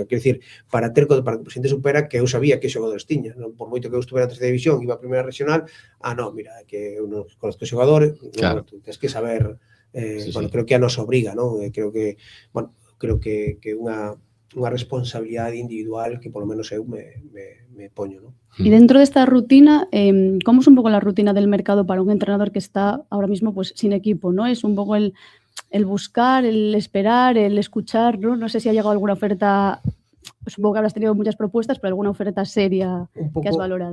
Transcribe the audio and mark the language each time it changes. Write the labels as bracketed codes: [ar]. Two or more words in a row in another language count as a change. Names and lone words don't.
[gl] Quero dicir, para que o presidente supera que eu sabía que xogadores tiña, non? Por moito que eu estuvera en terceira división, iba a primeira regional, non, mira, que eu non conozco xogadores, claro. Tú tens que saber, bueno, creo que a nos obriga, non? Creo que, bueno, unha responsabilidade individual que polo menos eu me poño, non? [es] Y dentro de esta rutina, ¿cómo es un poco la rutina del mercado para un entrenador que está ahora mismo pues sin equipo, ¿no? Es un poco el buscar, el esperar, el escuchar, ¿no? No sé si ha llegado alguna oferta, supongo que habrás tenido muchas propuestas, pero alguna oferta seria que has valorado.